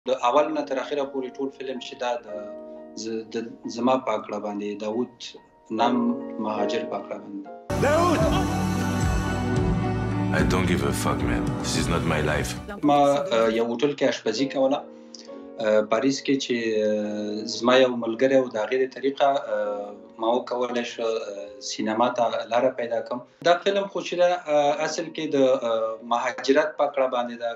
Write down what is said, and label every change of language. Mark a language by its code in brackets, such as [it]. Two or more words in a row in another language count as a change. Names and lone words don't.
[ps] د اول نه تر اخره پورې ټول فلم چې دا د زما په کړه باندې داوود نام مهاجر په کړه باندې [en] داوود I don't give a fuck man. This is not my life. [ps] ما یو هوټل کې آشپزي کوله پاریس کې چې زما یو ملګری او د غیر طریقه ما وکولای شو سینما ته لار پیدا کوم. دا فلم خو چې اصل کې د مهاجرت په کړه باندې دا.